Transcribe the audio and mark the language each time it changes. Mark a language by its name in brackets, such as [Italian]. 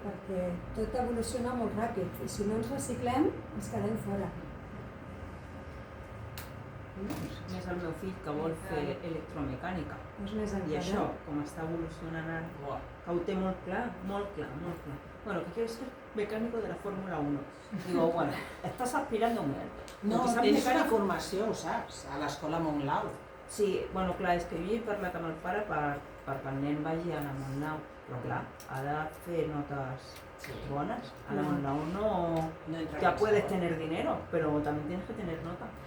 [Catalan] Perquè tot evoluciona molt ràpid i si no ens reciclem ens quedem fora. Més el meu fill que vol fer electromecànica. És més I encara. això, com està evolucionant ara, que ho té molt clar, molt clar, molt clar. [Spanish] Bueno, que quieres ser mecánico de la Fórmula 1. Digo, bueno, estás aspirando mucho. [Catalan] No, tens una formació, ho saps, a l'escola Montlau. Sí, bueno, clar, és que jo he parlat amb el pare perquè el nen vagi a la Montlau, però clar, ha de fer notes bones. [Spanish] A la Montlau no ya puedes tener dinero, pero también tienes que tener nota.